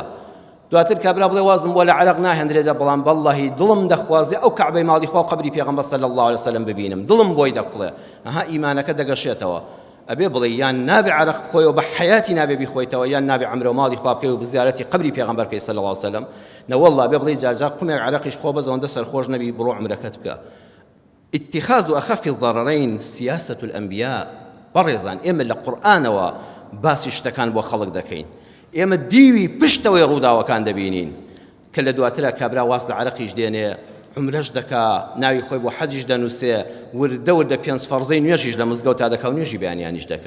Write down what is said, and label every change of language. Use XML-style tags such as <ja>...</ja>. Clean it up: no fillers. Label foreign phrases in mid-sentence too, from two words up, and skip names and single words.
<ckb>دواتر کابرا بڵێ وازم بۆ لە عەرەق ناهێنرێتە، بەڵام بەڵڵاهی دڵم دەخوازێ ئەو کەعبەی ماڵی خوا و قەبری پێغەمبەر</ckb> <ar>صلی الله علیه وسلم</ar> <ckb>ببینم، دڵم بۆی دەکڵێ، ئەها ئیمانەکە دەگەشێتەوە. ئەبێ بڵێ یان نابێ عەرەق بخۆیەوە بە حەیاتی نابێ بیخۆیتەوە، یان نابێ عەمرە و ماڵی خوا بکەی و بزیارەتی قەبری پێغەمبەر بکەی</ckb> <ar>صلی الله علیه وسلم.</ar> <ckb>نەوەڵڵا ئەبێ بڵێ جارجار قومێک عەرەقیش خۆ بەزەوەندە سەرخۆش نەبی بڕۆ عومرەکەت بکە.</ckb> <ar>اتخاذ أخف الضررين سياسة الأنبياء.</ar> <ckb>بەڕێزان ئێمە لە قورئانەوە باسی شتەکان بۆ خەڵک دەکەین، ئێمە دیوی پشتەوەی ڕووداوەکان دەبینین کە لە دواترە کابرا واز لە عەرەقیش دێنێ، عمرەش دەکا، ناوی خۆی بۆ حەجیش دەنووسێ، وردە وردە پێنج فەرزەی نوێژیش لە مزگەوت تا دەکا و نوێژی بەیانیانیش دەکا.</ckb>